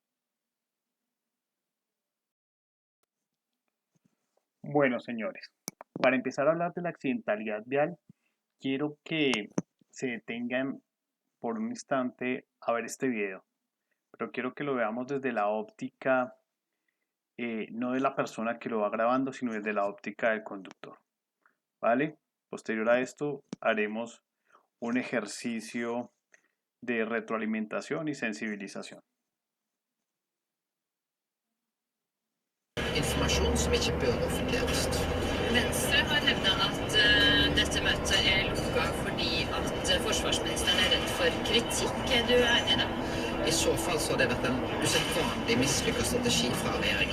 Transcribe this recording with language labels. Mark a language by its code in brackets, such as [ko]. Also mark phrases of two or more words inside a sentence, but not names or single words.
[es] Bueno, señores, para empezar a hablar de la accidentalidad vial, quiero que se detengan por un instante a ver este video, pero quiero que lo veamos desde la óptica no de la persona que lo va grabando, sino desde la óptica del conductor. ¿Vale? Posterior a esto haremos un ejercicio de retroalimentación y sensibilización. [no] Informasjon som ikke bør offentliggjøres. Venstre har hevdet at dette møtet er lukka fordi at forsvarsministeren er redd for kritikk. Er du enig i det? I så fall så har det vært en usedvanlig mislykket strategi fra regjeringa.